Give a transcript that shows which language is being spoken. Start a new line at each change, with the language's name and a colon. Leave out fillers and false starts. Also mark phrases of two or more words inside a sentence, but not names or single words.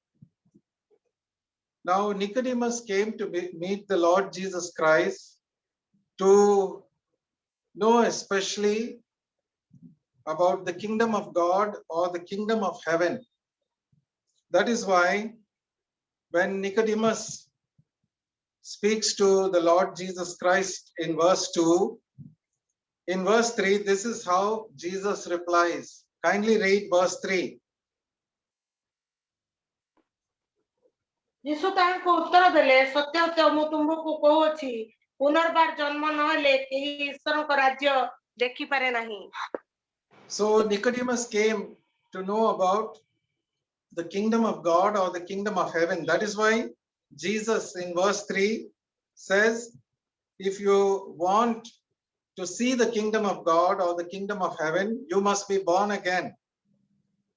English: Now Nicodemus came to meet the Lord Jesus Christ to know especially about the kingdom of God or the kingdom of heaven. That is why when Nicodemus speaks to the Lord Jesus Christ in verse 2, in verse 3, this is how Jesus replies. Kindly read verse 3.
Odia: ଯୀଶୁ ତାହାଙ୍କୁ ଉତ୍ତର ଦେଲେ, ସତ୍ୟ ସତ୍ୟ ମୁଁ ତୁମକୁ କହୁଅଛି, ପୁନର୍ବାର ଜନ୍ମ ନହେଲେ କେହି ଈଶ୍ୱରଙ୍କ ରାଜ୍ୟ ଦେଖିପାରେ ନାହିଁ।
English: So Nicodemus came to know about the kingdom of God or the kingdom of heaven. That is why Jesus in verse 3 says, if you want to see the kingdom of God or the kingdom of heaven, you must be born again.